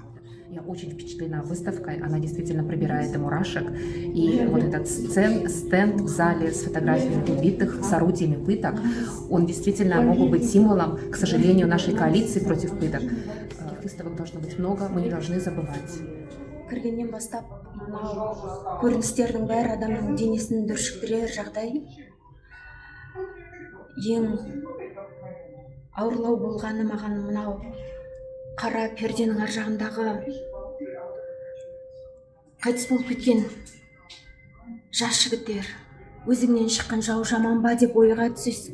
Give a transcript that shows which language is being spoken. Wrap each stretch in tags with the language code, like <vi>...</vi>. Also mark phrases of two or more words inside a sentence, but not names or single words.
<ru>Я очень впечатлена выставкой, она действительно пробирает до мурашек. И вот этот стенд в зале с фотографиями убитых, с орудиями пыток, он действительно мог бы быть символом, к сожалению, нашей коалиции против пыток. Таких выставок должно быть много, мы не должны забывать.</ru> <kk>Кіргеннен бастап, көріністердің бәрі адамның денесін дүршіктірер жағдай. Ең ауырлау болғаны маған мынау қара перденің ар жағындағы қайтыс болып кеткен жас жігіттер, өзіңнен шыққан жау жаман ба деп ойға түсесің.</kk>